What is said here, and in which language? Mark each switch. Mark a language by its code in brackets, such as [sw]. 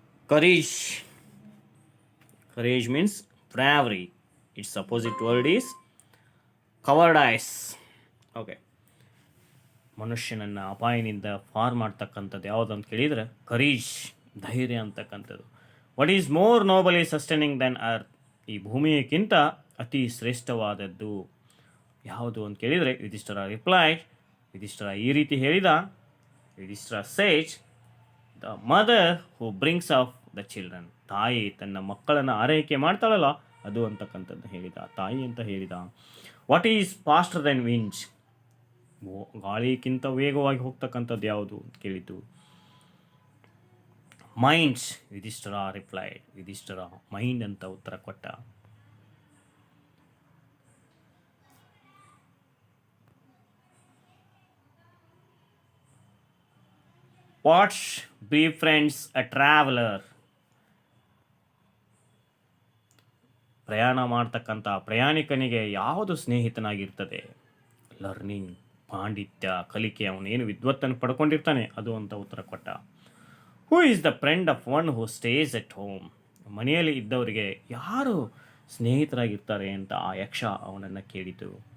[en] Courage. Courage means bravery. Its opposite word is cowardice. Okay. [kn] ಮನುಷ್ಯನನ್ನು ಅಪಾಯದಿಂದ ಪಾರು ಮಾಡ್ತಕ್ಕಂಥದ್ದು ಯಾವುದು ಅಂತ ಕೇಳಿದರೆ ಕರೇಜ್, ಧೈರ್ಯ ಅಂತಕ್ಕಂಥದ್ದು. [en] What is more nobly sustaining than earth? [kn] ಈ ಭೂಮಿಯಕ್ಕಿಂತ ಅತಿ ಶ್ರೇಷ್ಠವಾದದ್ದು ಯಾವುದು ಅಂತ ಕೇಳಿದರೆ ಯುಧಿಷ್ಠಿರ [en] Replied. Yudhishthira [kn] ಈ ರೀತಿ ಹೇಳಿದ. [en] Yudhishthira says, the mother who brings of the children. [kn] ತಾಯಿ ತನ್ನ ಮಕ್ಕಳನ್ನು ಆರೈಕೆ ಮಾಡ್ತಾಳಲ್ಲ ಅದು ಅಂತಕ್ಕಂಥದ್ದು ಹೇಳಿದ, ತಾಯಿ ಅಂತ ಹೇಳಿದ. [en] What is faster than winds? [kn] ಗಾಳಿಗಿಂತ ವೇಗವಾಗಿ ಹೋಗ್ತಕ್ಕಂಥದ್ದು ಯಾವುದು ಅಂತ ಕೇಳಿದ್ದು. [en] Minds. [kn] Yudhishthira [en] Replied. [kn] Yudhishthira mind ಅಂತ ಉತ್ತರ ಕೊಟ್ಟ. [en] What's befriends a traveler? [kn] ಪ್ರಯಾಣ ಮಾಡ್ತಕ್ಕಂಥ ಪ್ರಯಾಣಿಕನಿಗೆ ಯಾವುದು ಸ್ನೇಹಿತನಾಗಿರ್ತದೆ? ಲರ್ನಿಂಗ್, ಪಾಂಡಿತ್ಯ, ಕಲಿಕೆ. ಅವನೇನು ವಿದ್ವತ್ತನ್ನು ಪಡ್ಕೊಂಡಿರ್ತಾನೆ ಅದು ಅಂತ ಉತ್ತರ ಕೊಟ್ಟ. [en] Who is the friend of one who stays at home? [kn] ಮನೆಯಲ್ಲಿ ಇದ್ದವರಿಗೆ ಯಾರು ಸ್ನೇಹಿತರಾಗಿರ್ತಾರೆ ಅಂತ ಆ ಯಕ್ಷ ಅವನನ್ನು ಕೇಳಿತು.